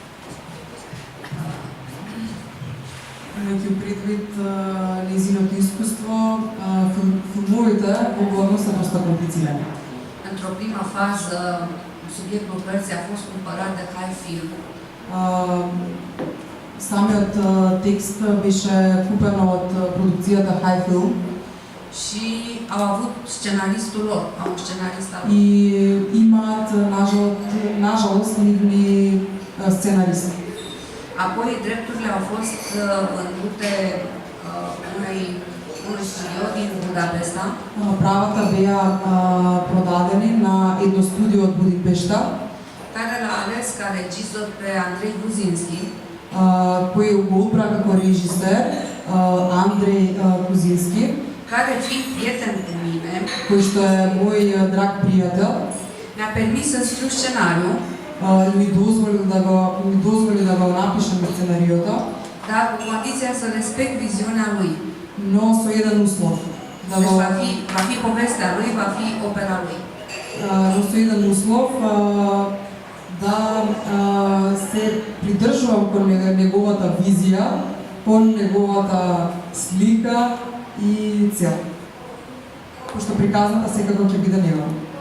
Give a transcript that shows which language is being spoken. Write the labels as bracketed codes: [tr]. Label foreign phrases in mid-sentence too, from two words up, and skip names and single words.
[mk] Имајќи предвид нејзиното искуство, филмовите оглавно се доста комплицирани. [ro] Într-o prima fază, subiectul cărții a fost cumpărat de Hai Film. [mk] Самиот текст беше купен од продукцијата High Film. [ro] Și au avut scenaristul lor, au un scenarist al lor. [mk] И имаат, нажалост, нивни сценаристи. [ro] Apoi drepturile au fost vândute unui studio din Budapesta. [mk] Правата беа продадени на едно студио од Будипешта, [ro] care l-a ales ca regizor pe Andrei Guzinski, [mk] кој го убра како режисер Андрей Кузински, [ro] care fiind prieten cu mine, [mk] кој што е мој драг пријател, [ro] mi-a permis să scriu scenariul, [mk] ми дозволи да го напишам сценариото, [ro] dar cu condiția să respect viziunea lui. [mk] но со еден услов. Да [ro] Deci [mk] го [ro] va fi povestea lui, va fi opera lui. [mk] со еден услов да се придржувам кон неговата визија, кон неговата слика и цел. Пошто приказната секако ќе биде негова.